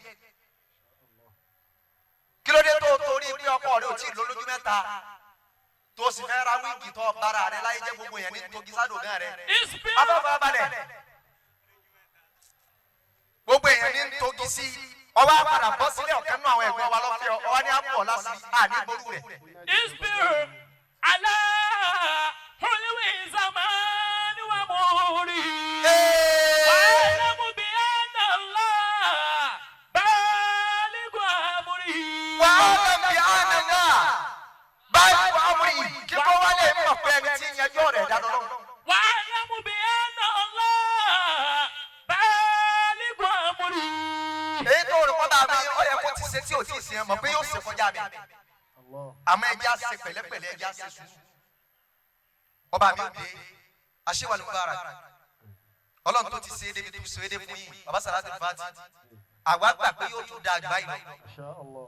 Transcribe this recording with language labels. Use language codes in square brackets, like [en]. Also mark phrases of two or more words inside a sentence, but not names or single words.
[yo] kí ló dé tó torí bí ọkọ rẹ ò tí ì lólójú mẹ́ta tó sì fẹ́ ra wíìgì tó bára rẹ láyé jẹ́ gbogbo yẹn ní togi sádògán rẹ. afẹ́fẹ́ balẹ̀ gbogbo èèyàn ní togi sí ọba padà bọ́ sílẹ̀ ọ̀kẹ́ nínú àwọn ẹ̀gbọ́n wa lọ́fẹ́ ọwọ́ ní àpò ọ̀làsí àní gbórú rẹ̀. [ar] اصبر على حلو الزمان ومره. واعلم بأن الله بالغ أمره. [yo] wàhálà bí àná náà báyìí wà á mú yìí kí kò wá lè mọ̀ pé ẹni tí ń yanjú rẹ̀ dáná lọ. [ar] واعلم بأن الله بالغ أمره. [yo] èyí tó rò pọ́tà mi ó yẹ kó ti ṣe tí ò tí ì ṣe mọ̀ pé yóò ṣe kọjá mi. àmọ́ ẹjẹ́ á ṣe pẹ̀lẹ́pẹ̀lẹ́ ẹjẹ́ á ṣe sùúrù. ọba mi ò dé aṣíwájú bára ọlọ́run tó ti ṣe é débi tó ṣe é dé fún yìí bàbá Sàlátì Fàtì àwa gbà pé yóò tún da àgbá yìí lọ.